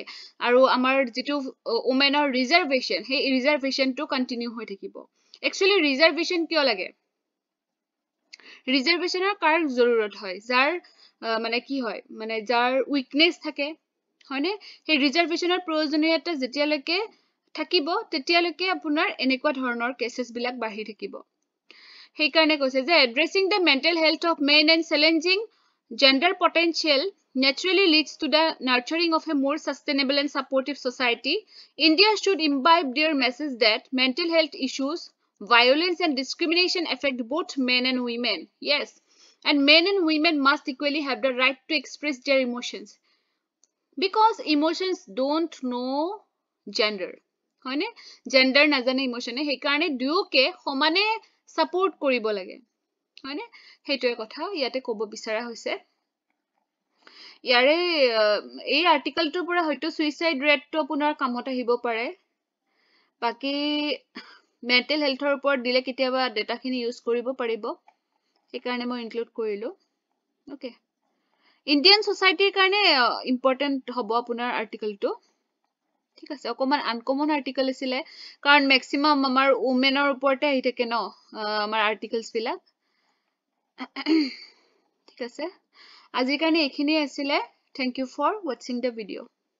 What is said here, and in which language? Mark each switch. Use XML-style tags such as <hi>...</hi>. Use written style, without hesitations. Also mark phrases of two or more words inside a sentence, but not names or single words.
<as>আৰু আমাৰ যেটো</as> <en>women's reservation</en> <as>সেই ৰিজাৰ্ভেশনটো কন্টিনিউ হৈ থাকিব</as> <en>actually reservation</en> <as>কিয় লাগে ৰিজাৰ্ভেশনৰ কাৰ জৰুৰত হয় যাৰ মানে কি হয় মানে যাৰ উইকনেস থাকে হয়নে সেই ৰিজাৰ্ভেশনৰ প্ৰয়োজনীয়তা যেতিয়ালৈকে থাকিব তেতিয়ালৈকে আপোনাৰ এনেকুৱা ধৰণৰ কেसेছ বিলাক বাঢ়ি থাকিব সেইকাৰণে কৈছে যে</as> <en>addressing the mental health of men and challenging gender potential naturally leads to the nurturing of a more sustainable and supportive society India should imbibe their message that mental health issues Violence and discrimination affect both men and women. Yes. And men and women must equally have the right to express their emotions. Because emotions don't know gender.</en> <as>Hoine? Gender nazane emotion. হেই কাৰণে দুয়োকে সমানে support কৰিব লাগে. হয়নে? হেতো এই কথা যাতে কʼব বিচৰা হৈছে. যাৰে এই article টো পূৰা হৈছে</as> <en>suicide rate</en> <as>টো আপোনাৰ কামত আহিব পাৰে. বাকী</as> <en>mental health</en> <as>ৰ ওপৰত দিলে কিতিয়াবা data খিনি use কৰিব পাৰিব. He karne mo include korilo. Okay.</as> <en>Indian society</en> <as>karne important hobo apunar article to. ঠিক আছে অকমান</as> <en>uncommon article</en> <as>আছিলে কাৰণ ম্যাক্সিমাম আমাৰ ওমেনৰ ওপৰতে আহি থাকে ন আমাৰ আৰ্টিকলছ বিলাক ঠিক আছে আজিৰ কাৰণে এইখিনি আছিলে</as> <en>thank you for watching the video</en>